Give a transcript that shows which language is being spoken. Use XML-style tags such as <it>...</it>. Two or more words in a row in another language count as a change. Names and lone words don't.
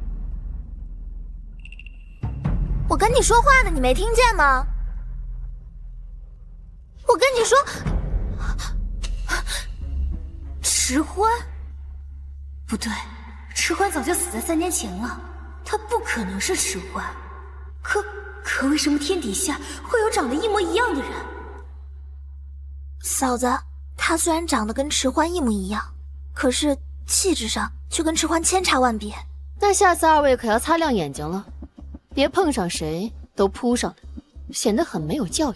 <zh>我跟你说话呢，你没听见吗？我跟你说，迟欢？不对，迟欢早就死在3年前了，他不可能是迟欢。可为什麼天底下會有長得一模一樣的人？嫂子，他雖然長得跟遲歡一模一樣，可是氣質上卻跟遲歡千差萬別。那下次2位可要擦亮眼睛了，別碰上誰都撲上來，顯得很沒有教養。</zh>